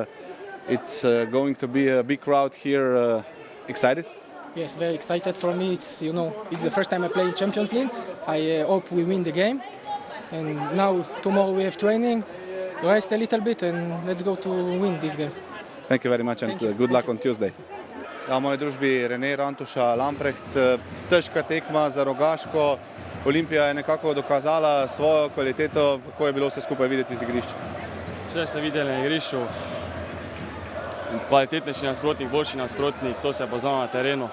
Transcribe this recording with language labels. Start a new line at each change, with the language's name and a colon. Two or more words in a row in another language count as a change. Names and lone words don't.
English: It's going to be a big crowd here. Excited? Yes, very excited for me. It's the first time I play in Champions League. I hope we win the game. And now tomorrow we have training, rest a little bit, and let's go to win this game. Thank you very much and good luck on Tuesday.
Slovenian: Ja, v moji družbi Rene Rantuša Lamprecht. Težka tekma za Rogaško. Olimpija je nekako dokazala svojo kvaliteto. Kako je bilo vse skupaj videti z igrišča? Vse ste videli na igrišču. Kvalitetnejši nasprotnik, boljši nasprotnik, to se je poznalo na terenu.